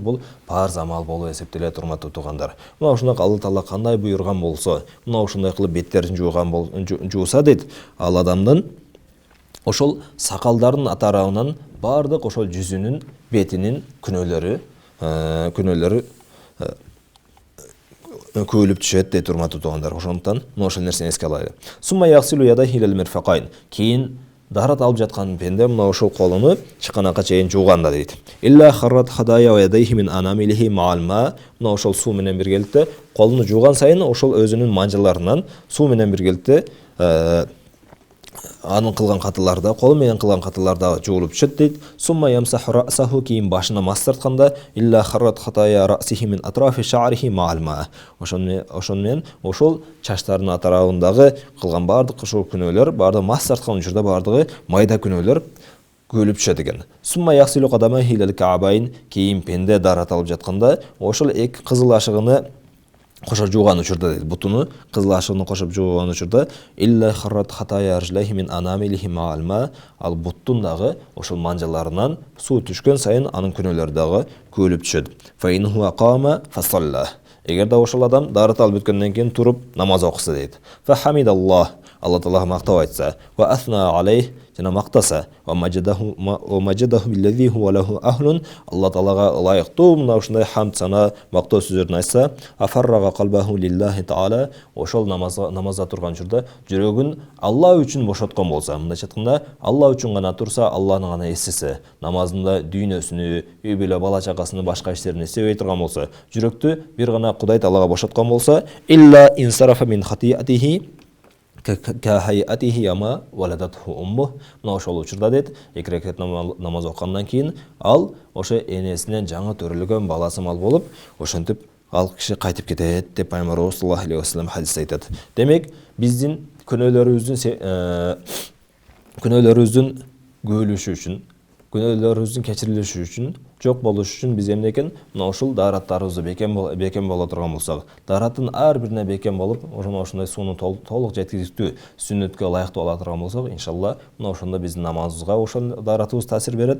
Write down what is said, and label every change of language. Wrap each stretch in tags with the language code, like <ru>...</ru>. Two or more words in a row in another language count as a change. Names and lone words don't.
<ky>Бул парз амал болуп эсептелет, урматтуу туугандар. Мына ушундой Алла таала кандай буйрган болсо, мына ушундай кылып беттерин жууса дейт, ал адамдын ошол сакалдардын атарабынан бардык ошол жүзүнүн, бетинин күнөөлөрү көөлүп түшөт дейт, урматтуу туугандар. Ошондуктан мына ошол нерсени эске алайлы.</ky> <ar>ثم يغسل يديه إلى المرفقين.</ar> <ky>Кийин даарат алып жаткан пенде мына ошол колуну чыканакка чейин жууганда дейт.</ky> <ar>إلا خرجت خطايا يديه من أنامله مع الماء.</ar> <ky>Мына ошол суу менен биргеликте колуну жууган сайын ошол өзүнүн манжаларынан суу менен биргеликте анын кылган катыларда, колу менен кылган катыларда жуулуп түшөт дейт.</ky> <ar>ثم يمسح رأسه,</ar> <ky>кийин башына мас тартканда</ky> <ar>إلا خرجت خطايا رأسه من أطراف شعره مع الماء.</ar> <ky>Ошон менен ошол чачтардын атарабындагы кылган бардык ошол күнөөлөр, бардыгы мас тарткан учурда бардыгы майда күнөөлөр көөлүп түшөт экен.</ky> <ar>ثم يغسل قدميه إلى الكعبين,</ar> <ky>кийин пенде даарат алып жатканда ошол эки кызыл ашыгыны кошо жууган учурда дейт, бутуну кызыл ашыгыны кошуп жууган учурда</ky> <ar>إلا خرجت خطايا رجليه من أنامله مع الماء,</ar> <ky>ал буттун дагы ошол манжаларынан суу түшкөн сайын анын күнөөлөрү дагы көөлүп түшөт.</ky> <ar>فإن هو قام فصلى.</ar> <ky>Эгерде ошол адам даарат алып бүткөндөн кийин туруп намаз окуса дейт.</ky> <ar>فحمد الله,</ar> <ky>Алла таалага мактап айтса,</ky> <ar>وأثنى عليه,</ar> <ky>жана мактаса,</ky> <ar>ومجده بالذي هو له أهل, Алла</ar> <ky>таалага ылайыктуу мына ушундай хамд сана, мактоо сөздөрүн айтса,</ky> <ar>وفرغ قلبه لله تعالى,</ar> <ky>ошол намазда турган учурда жүрөгүн Алла үчүн бошоткон болса, мындайча айтканда Алла үчүн гана турса, Алланы гана эстесе, намазында дүйнөсүнү, үй бүлө бала чагасыны, башка иштерин эстебей турган болса, жүрөктү бир гана Кудай таалага бошоткон болса,</ky> <ar>إلا انصرف من خطيئته كهيئته يوم ولدته أمه.</ar> <ky>Мына ошол учурда дейт, эки рекат намаз окугандан кийин ал ошо энесинен жаңы төрөлгөн баласы мал болуп, ошентип ал киши кайтып кетет деп Пайгамбарыбыз</ky> <ar>صلى الله عليه وسلم</ar> <ky>хадисте айтат. Демек, биздин күнөөлөрүбүздүн көөлүшү үчүн, күнөөлөрүбүздүн кечирилиши үчүн, жок болуш үчүн биз эмнекен мына ушул даараттарыбызды бекем боло турган болсок, даараттын ар бирине бекем болуп, ошондой сууну толук жеткиликтүү сүннөткө ылайыктуу ала турган болсок, иншалла мына ошондо биздин намазыбызга ошол дааратыбыз таасир берет.</ky>